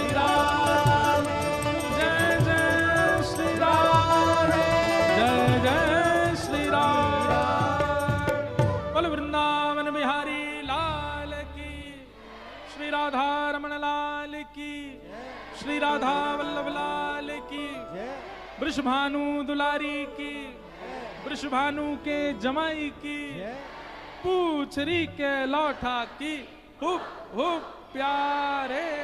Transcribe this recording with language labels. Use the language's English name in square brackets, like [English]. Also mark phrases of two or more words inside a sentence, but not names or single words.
[Hindi] राम, जय जय श्री राम, जय जय श्री राम। बोल वृंदावन बिहारी लाल की, श्री राधा रमण लाल की, श्री राधा वल्लभ लाल की, वृषभानु दुलारी की, वृषभानु के जमाई की, पूछरी के लौठा की, हुप हुप प्यारे।